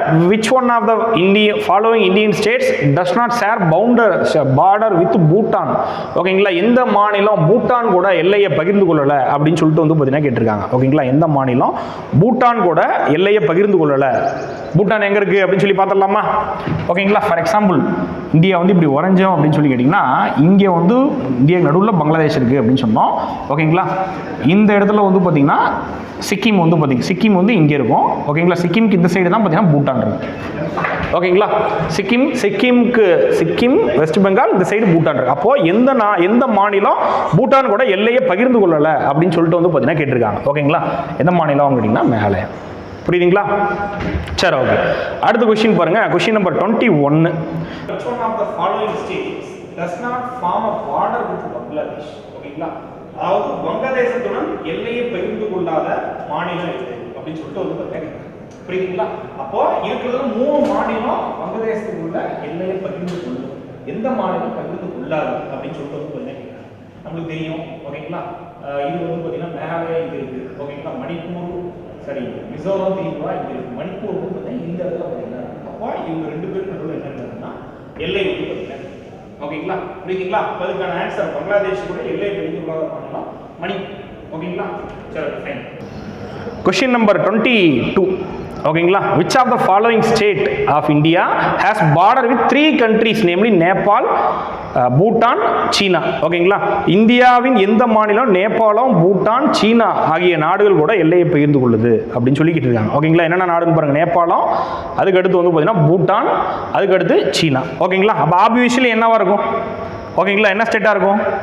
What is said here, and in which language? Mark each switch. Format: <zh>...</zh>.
<en>which one of the following Indian states does not share border with Bhutan?</en> <ta>ஓகேங்களா, எந்த மாநிலம் பூட்டான் கூட எல்லையை பகிர்ந்து கொள்ளல அப்படின்னு சொல்லிட்டு வந்து பார்த்தீங்கன்னா கேட்டிருக்காங்க. ஓகேங்களா, எந்த மாநிலம் பூட்டான் கூட எல்லையை பகிர்ந்து கொள்ளல? பூட்டான் எங்க இருக்கு அப்படின்னு சொல்லி பார்த்துடலாமா? ஓகேங்களா,</ta> <en>for example</en> <ta>இந்தியா வந்து இப்படி உறைஞ்சோம் அப்படின்னு சொல்லி கேட்டிங்கன்னா இங்கே வந்து இந்தியா நடுவில் பங்களாதேஷ் இருக்குது அப்படின்னு சொன்னோம். ஓகேங்களா, இந்த இடத்துல வந்து பார்த்தீங்கன்னா சிக்கிம் வந்து பார்த்தீங்கன்னா சிக்கிம் வந்து இங்கே இருக்கும். ஓகேங்களா, சிக்கிம்க்கு இந்த சைடு தான் பார்த்தீங்கன்னா பூட்டான் இருக்கு. ஓகேங்களா, சிக்கிம் வெஸ்ட் பெங்கால், இந்த சைடு பூட்டான் இருக்கு. அப்போ எந்த மாநிலம் பூட்டான் கூட எல்லையை பகிர்ந்து கொள்ளலை அப்படின்னு சொல்லிட்டு வந்து பார்த்தீங்கன்னா கேட்டிருக்காங்க. ஓகேங்களா, எந்த மாநிலம் கேட்டிங்கன்னா மேகாலயா. புரியுதுங்களா? சரி, ஓகே. அடுத்த கொஸ்டின் பாருங்க. Question number 21.</ta> <en>Which one of the following states does not form a border with Bangladesh?</en> <ta>ஓகேங்களா, அதாவது வங்கதேசத்துடன் எல்லையை பகிர்ந்து கொள்ளாத மாநிலம் எது அப்படின்னு சொல்லிட்டு வந்து பார்த்தீங்கன்னா புரியுதுங்களா? அப்போ இருக்கிறதுல 3 மாநிலம் வங்கதேசத்துக்குள்ள எல்லையை பகிர்ந்து கொள்ளும். எந்த மாநிலம் பகிர்ந்து கொள்ளாது அப்படின்னு சொல்லிட்டு வந்து பார்த்தீங்கன்னா நம்மளுக்கு தெரியும். ஓகேங்களா, இது வந்து பார்த்தீங்கன்னா மேகாலயா இது இருக்கு. ஓகேங்களா, மணிப்பூர் சரி மிசோரம் திரிபுரா இங்க இருக்கு. மணிப்பூர் வந்து பார்த்தீங்கன்னா இந்த இடத்துல பார்த்தீங்கன்னா அப்போ இவங்க 2 பேருக்கு நடுவில் என்ன இருக்குன்னா எல்லை வந்து பார்த்தீங்கன்னா. ஓகேங்களா, புரியுதுங்களா? அதுக்கான ஆன்சர் பங்களாதேஷ் கூட எல்லை பகிர்ந்து கொள்ளாத மாநிலம் மணிப்பூர். ஓகேங்களா, சரி, ஃபைன். Question number 22. ஓகேங்களா,</ta> <en>which of the following state of India has border with 3 countries namely Nepal, Bhutan, சீனா?</en> <ta>ஓகேங்களா, இந்தியாவின் எந்த மாநிலம் நேபாளம், பூட்டான், சீனா ஆகிய நாடுகள் கூட எல்லையை பகிர்ந்து கொள்ளுது அப்படின்னு சொல்லிக்கிட்டு இருக்காங்க. ஓகேங்களா, என்னென்ன நாடுன்னு பாருங்க. நேபாளம், அதுக்கு அடுத்து வந்து பார்த்தீங்கன்னா பூட்டான், அதுக்கு அடுத்து சீனா. ஓகேங்களா, அப்போ ஆப்வியஸ்லி என்னவா இருக்கும்? ஓகேங்களா, என்ன ஸ்டேட்டாக இருக்கும்?</ta>